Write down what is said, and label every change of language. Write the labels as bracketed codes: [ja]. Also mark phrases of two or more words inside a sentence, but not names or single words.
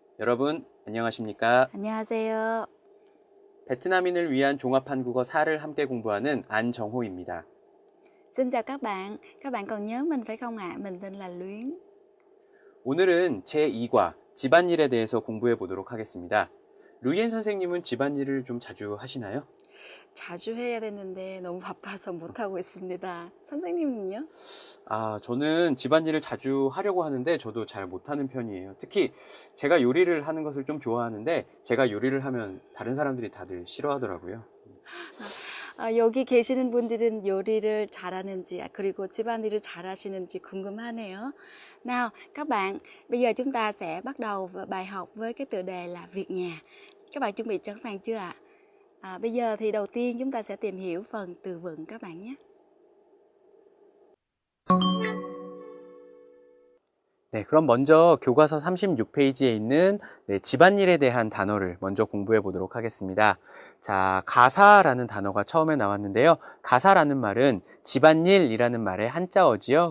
[ko] 여러분 안녕하십니까? 안녕하세요. 베트남인을 위한 종합 한국어 4를 함께 공부하는 안정호입니다. [vi] Xin chào các bạn. Các bạn còn nhớ mình phải không ạ? Mình tên là Luyến. [ko] 오늘은 제2과 집안일에 대해서 공부해 보도록 하겠습니다. 루이엔 선생님은 집안일을 좀 자주 하시나요? 자주 해야 되는데 너무 바빠서 못하고 있습니다. 선생님은요? 저는 집안일을 자주 하려고 하는데 저도 잘 못하는 편이에요. 특히 제가 요리를 하는 것을 좀 좋아하는데 제가 요리를 하면 다른 사람들이 다들 싫어하더라고요. 여기 계시는 분들은 요리를 잘하는지 그리고 집안일을 잘하시는지 궁금하네요. [vi] Nào, các bạn, bây giờ chúng ta sẽ bắt đầu bài học với cái tựa đề là việc nhà. Các bạn chuẩn bị sẵn sàng chưa ạ? Bây giờ thì đầu tiên chúng ta sẽ tìm hiểu phần từ vựng các bạn nhé. [ko] 네, 그럼 먼저 교과서 36페이지에 있는 집안일에 대한 단어를 먼저 공부해 보도록 하겠습니다. 자, 가사라는 단어가 처음에 나왔는데요. 가사라는 말은 집안일이라는 말의 한자어지요.